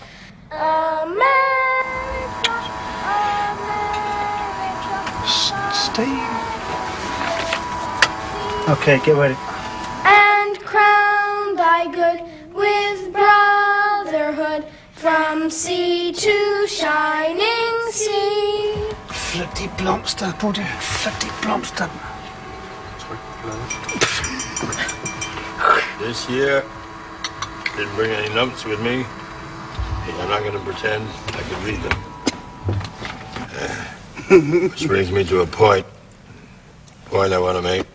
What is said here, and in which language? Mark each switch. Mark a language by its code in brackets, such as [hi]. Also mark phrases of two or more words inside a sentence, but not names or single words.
[en] America, America. Stay. Okay, get ready. And crown thy good with brotherhood from sea to shining sea. [da] Flyt de blomster, Buddy. Flyt de blomster. [en] This year, didn't bring any notes with me. I'm not going to pretend I could read them. Which brings me to a point. point I want to make.